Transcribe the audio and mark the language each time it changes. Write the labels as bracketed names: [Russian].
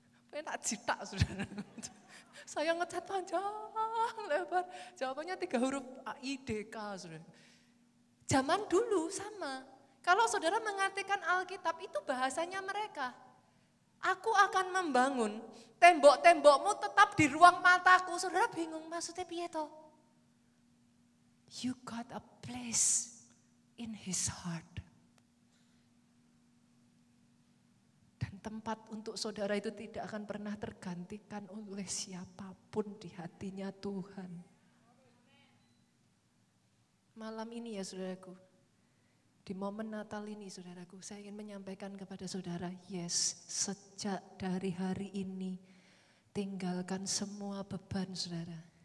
[Indonesian] Pengen tak jitak, saudara. Saya ngecat panjang, lebar. Jawabannya 3 huruf IDK, saudara. Zaman dulu sama. Kalau saudara mengartikan Alkitab, itu bahasanya mereka. Aku akan membangun tembok-tembokmu tetap di ruang mataku. Saudara bingung, maksudnya [Javanese] piye toh? [English] You got a place in his heart. [Indonesian] Dan tempat untuk saudara itu tidak akan pernah tergantikan oleh siapapun di hatinya Tuhan. Malam ini ya saudaraku, di momen Natal ini saudaraku, saya ingin menyampaikan kepada saudara, yes, sejak dari hari ini, tinggalkan semua beban saudara.